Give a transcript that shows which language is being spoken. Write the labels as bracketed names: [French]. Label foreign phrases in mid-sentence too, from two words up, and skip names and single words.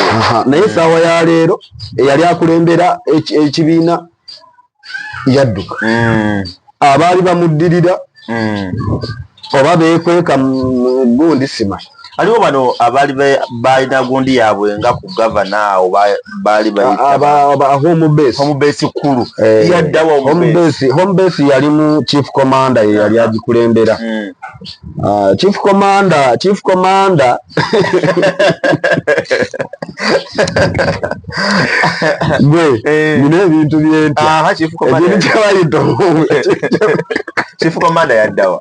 [Ganda] naye essaawa ya leero eyali akulembera ekibiina yadduka abaali bamuddirira oba beekweka mu gundi simanyi aliwo bano abaali balina gundi yaabwe nga ku gavana awo baali home base kkulu yaddawa [English] home base [Ganda] yali mu [English] chief commander [Ganda] ye yali agikulembera [English] chief commander [Ganda] gwe bino ebintu byentya [English] chief commander [Ganda] yaddawa